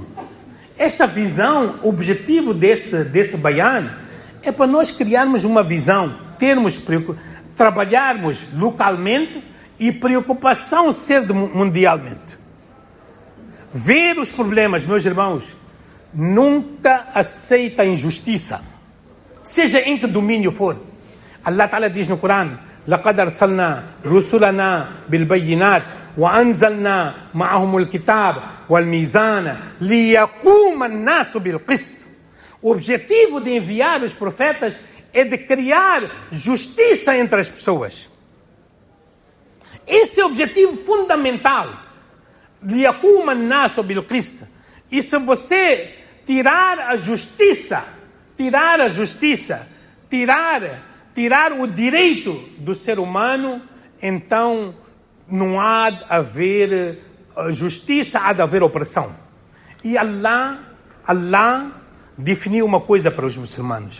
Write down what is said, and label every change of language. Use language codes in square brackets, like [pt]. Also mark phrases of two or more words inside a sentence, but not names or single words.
[pt] Esta visão, o objetivo desse baiano é para nós criarmos uma visão, trabalharmos localmente e preocupação ser mundialmente. Ver os problemas, meus irmãos, nunca aceita injustiça, seja em que domínio for. Allah Ta'ala diz no Corão: [ar] لَقَدْ أَرْسَلْنَا رُسُلَنَا بِالْبَيِّنَاتِ وأنزلنا معهم الكتاب والميزان ليقوم الناس بالقسط. [pt] O objetivo de enviar os profetas é de criar justiça entre as pessoas. Esse é o objetivo fundamental. [ar] ليقوم الناس بالقسط. [pt] E se você tirar a justiça, tirar o direito do ser humano, então não há de haver justiça, há de haver opressão. E Allah definiu uma coisa para os muçulmanos.